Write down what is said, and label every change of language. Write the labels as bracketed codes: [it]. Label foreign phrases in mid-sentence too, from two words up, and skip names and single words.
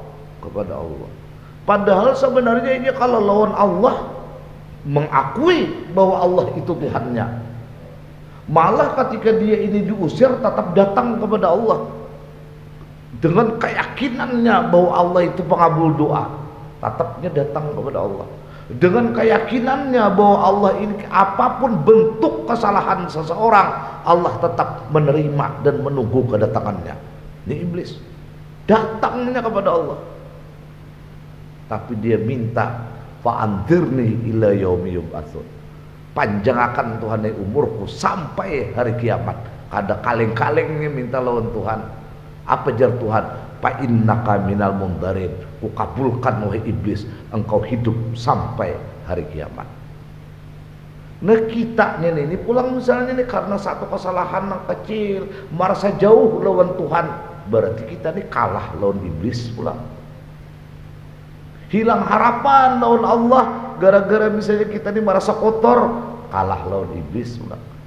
[bjn] Padahal sebenarnya ini kalau lawan Allah mengakui bahwa Allah itu Tuhannya, malah ketika dia ini diusir tetap datang kepada Allah dengan keyakinannya bahwa Allah itu pengabul doa, tetapnya datang kepada Allah dengan keyakinannya bahwa Allah ini apapun bentuk kesalahan seseorang, Allah tetap menerima dan menunggu kedatangannya. Ini iblis datangnya kepada Allah, tapi dia minta [ar] فأنظرني إلى يوم يبعثون, [bjn] panjangkan Tuhan umurku sampai hari kiamat. Kada kaleng-kalengnya minta lawan Tuhan. Apa jar Tuhan? [ar] فإنك من المنظرين, [bjn] ku kabulkan wahai iblis, engkau hidup sampai hari kiamat. Nah kita ini pulang misalnya nih karena satu kesalahan yang kecil merasa jauh lawan Tuhan, berarti kita nih kalah lawan iblis pulang. Hilang harapan lawan Allah gara-gara misalnya kita nih merasa kotor, kalah lawan iblis pulang.